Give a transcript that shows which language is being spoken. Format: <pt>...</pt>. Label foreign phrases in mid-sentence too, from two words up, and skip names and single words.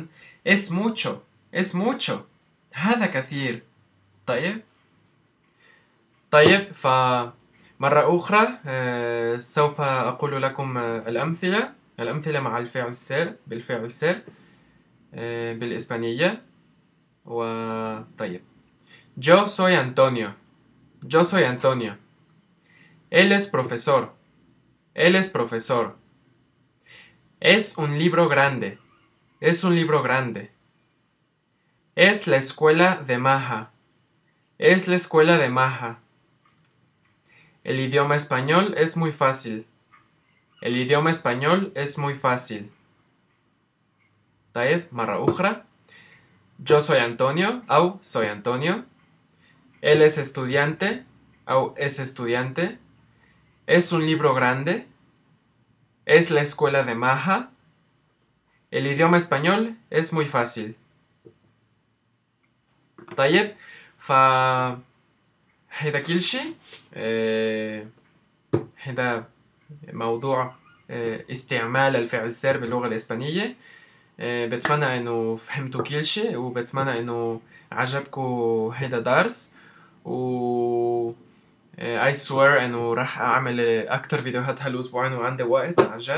<es>es mucho</es> <ar>هذا كثير. طيب فمرة أخرى سوف أقول لكم الأمثلة مع الفعل السر بالفعل السر بالإسبانية.</ar> <es>طيب yo soy Antonio. él es profesor. es un libro grande. es la escuela de Maja. el idioma español es muy fácil.</es> <ar>طيب مرة أخرى</ar> <es>yo soy Antonio أو soy Antonio. él es estudiante أو es estudiante. es un libro grande. es la escuela de Maja. el idioma español es muy fácil.</es> <ar>طيب هيدا كل شي. هيدا موضوع استعمال الفعل السير باللغة الإسبانية. بتمنى إنه فهمتوا كل شيء، وبتمنى إنه عجبكم هيدا درس، و</ar> <en>I swear</en> <ar>إنه راح أعمل أكتر فيديوهات هالأسبوعين وعندي وقت عن جد.</ar>